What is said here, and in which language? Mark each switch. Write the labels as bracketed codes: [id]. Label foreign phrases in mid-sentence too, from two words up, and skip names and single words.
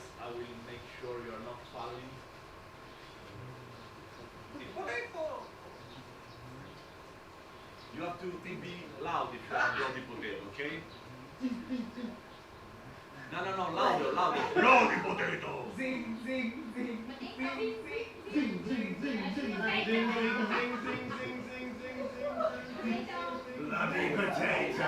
[en] I will make sure you are not falling. Potato! You have to be loud if you are bloody potato, okay? No, louder. Bloody potato! Zing, zing, zing, zing, zing, zing, zing, zing, zing, zing, zing, zing, bloody potato!